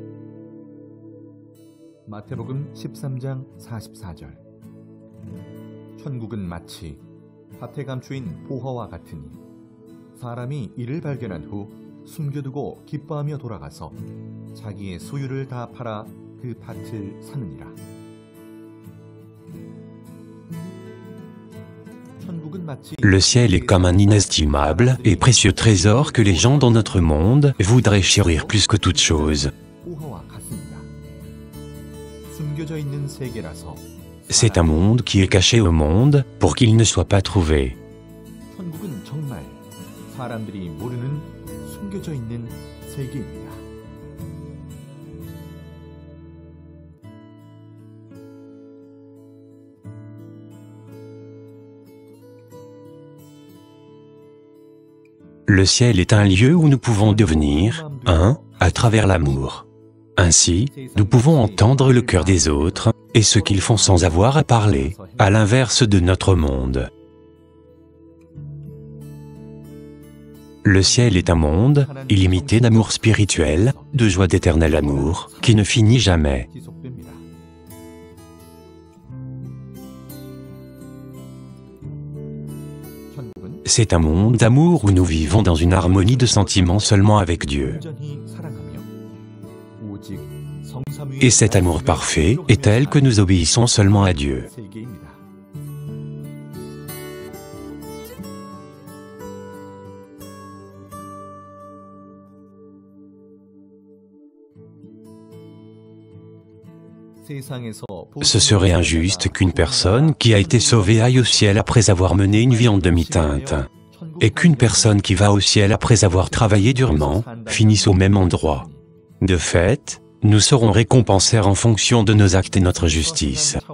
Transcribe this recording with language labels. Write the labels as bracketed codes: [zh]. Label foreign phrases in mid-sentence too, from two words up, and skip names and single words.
[ko] 마태복음 13장 44절 천국은 마치 밭에 감추인 보화와 같으니 사람이 이를 발견한 후 숨겨두고 기뻐하며 돌아가서 자기의 소유를 다 팔아 그 밭을 사느니라. 천국은 마치 [fr] Le ciel est comme un inestimable et précieux trésor que les gens dans notre monde voudraient chérir plus que toute chose. [ko] 보화와 같습니다. 숨겨져 있는 세계라서 [fr] C'est un monde qui est caché au monde pour qu'il ne soit pas trouvé. [ko] 천국은 정말 사람들이 모르는 숨겨져 있는 세계입니다. [fr] Le ciel est un lieu où nous pouvons devenir un à travers l'amour. Ainsi, nous pouvons entendre le cœur des autres et ce qu'ils font sans avoir à parler, à l'inverse de notre monde. Le ciel est un monde illimité d'amour spirituel, de joie d'éternel amour, qui ne finit jamais. [ko] 지속됩니다. 천국은 [fr] C'est un monde d'amour où nous vivons dans une harmonie de sentiments seulement avec Dieu. [ko] 온전히 사랑하며 오직 성삼위의 [fr] Et cet amour parfait est tel que nous obéissons seulement à Dieu. [ko] 세계입니다. 세상에서 [fr] Ce serait injuste qu'une personne qui a été sauvée aille au ciel après avoir mené une vie en demi-teinte, et qu'une personne qui va au ciel après avoir travaillé durement finisse au même endroit. De fait, nous serons récompensés en fonction de nos actes et notre justice.